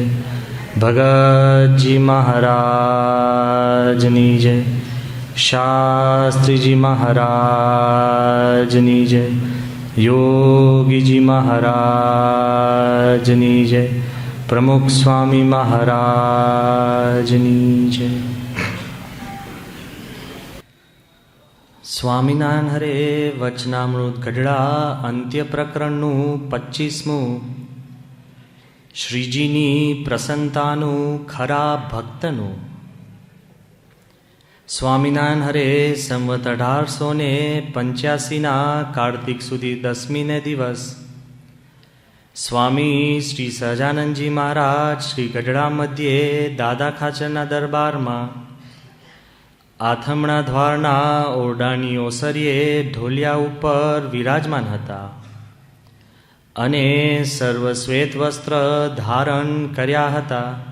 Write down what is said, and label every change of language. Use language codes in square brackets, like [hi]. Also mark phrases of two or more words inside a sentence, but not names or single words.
[gu] ભગત જી મહારાજની જય। શાસ્ત્રી જી મહારાજની જય। યોગી જી મહારાજની જય। પ્રમુખ સ્વામી મહારાજની જય। સ્વામિનારાયણ હરે વચનામૃત ગઢડા અંત્ય પ્રકરણનું 25મું શ્રીજીની પ્રસન્નતાનું ખરા ભક્તનું. સ્વામિનારાયણ હરે સંવત 1885ના કાર્તિક સુધી 10મીને દિવસ સ્વામી શ્રી સહજાનંદજી મહારાજ શ્રી ગઢડા મધ્યે દાદા ખાચરના દરબારમાં આથમણા દ્વારના ઓરડાની ઓસરીએ ઢોલિયા ઉપર વિરાજમાન હતા અને સર્વ શ્વેત વસ્ત્ર ધારણ કર્યા હતા